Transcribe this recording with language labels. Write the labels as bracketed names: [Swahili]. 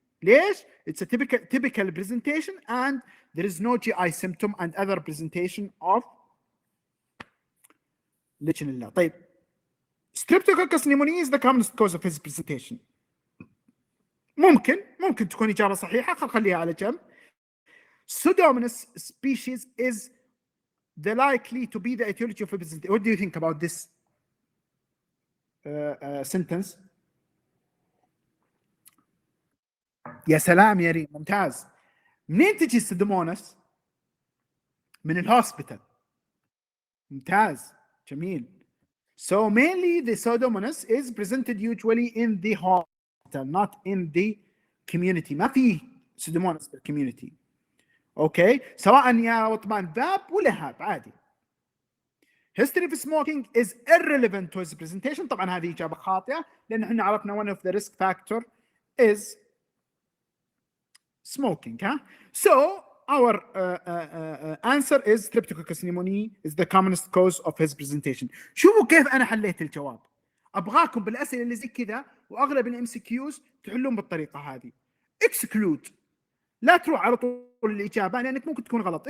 [Arabic] ليش؟ [English] It's a typical presentation and there is no GI symptom and other presentation of Legionella. [Arabic] طيب [English] Streptococcus pneumoniae is the commonest cause of his presentation. [Arabic] ممكن تكون إجابة صحيحة، خليها على جنب. [English] Pseudomonas species is the likely to be the etiology of a presentation. What do you think about this sentence? [Arabic] يا سلام يا ريم، ممتاز. منين تجي السودوموناس؟ من الهوسبيتال. ممتاز جميل. [English] So mainly the Pseudomonas is presented usually in the hospital, not in the community. [Arabic] ما في Pseudomonas في community. اوكي سواء يا وطمان ذاب ولا هاب عادي. [English] History of smoking is irrelevant to his presentation. [Arabic] طبعا هذه إجابة خاطئة لأن احنا عرفنا [English] one of the risk factor is smoking. So our answer is Streptococcus pneumoniae is the commonest cause of his presentation. [Arabic] شوفوا كيف أنا حليت الجواب. أبغاكم بالأسئلة اللي زي كذا وأغلب الام سي كيوز تحلون بالطريقة هذه. [English] Exclude. [Arabic] لا تروح على طول الإجابة لأنك ممكن تكون غلط.